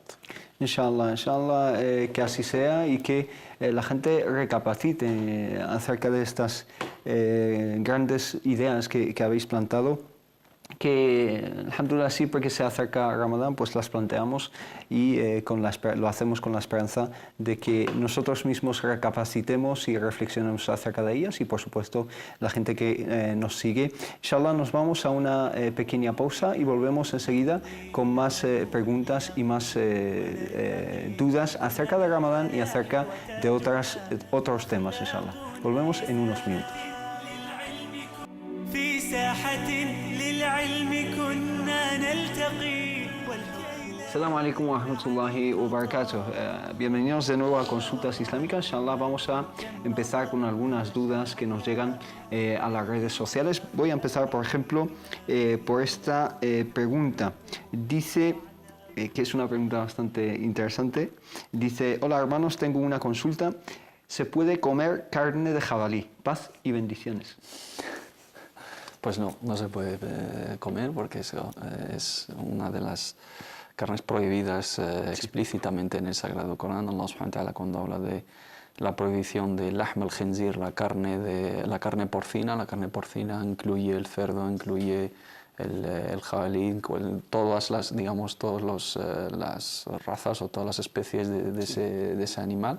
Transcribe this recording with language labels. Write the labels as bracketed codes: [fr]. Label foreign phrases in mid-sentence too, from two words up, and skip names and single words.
[es] Inshallah, que así sea y que la gente recapacite acerca de estas grandes ideas que habéis plantado, que alhamdulillah siempre que se acerca Ramadán pues las planteamos y lo hacemos con la esperanza de que nosotros mismos recapacitemos y reflexionemos acerca de ellas y por supuesto la gente que nos sigue. Inshallah nos vamos a una pequeña pausa y volvemos enseguida con más preguntas y más dudas acerca de Ramadán y acerca de otros temas, inshallah. Volvemos en unos minutos. [ar] السلام عليكم ورحمة الله وبركاته. [es] Bienvenidos de nuevo a Consultas Islámicas. Inshallah vamos a empezar con algunas dudas que nos llegan a las redes sociales. Voy a empezar, por ejemplo, por esta pregunta. Dice, que es una pregunta bastante interesante, dice: hola hermanos, tengo una consulta. ¿Se puede comer carne de jabalí? Paz y bendiciones. Pues no se puede comer porque es una de las carnes prohibidas explícitamente en el Sagrado Corán. [ar] الله سبحانه وتعالى, [es] cuando habla de la prohibición de [ar] لحم الخنزير, [es] la carne porcina incluye el cerdo, incluye el jabalí, todas las razas o todas las especies de ese animal.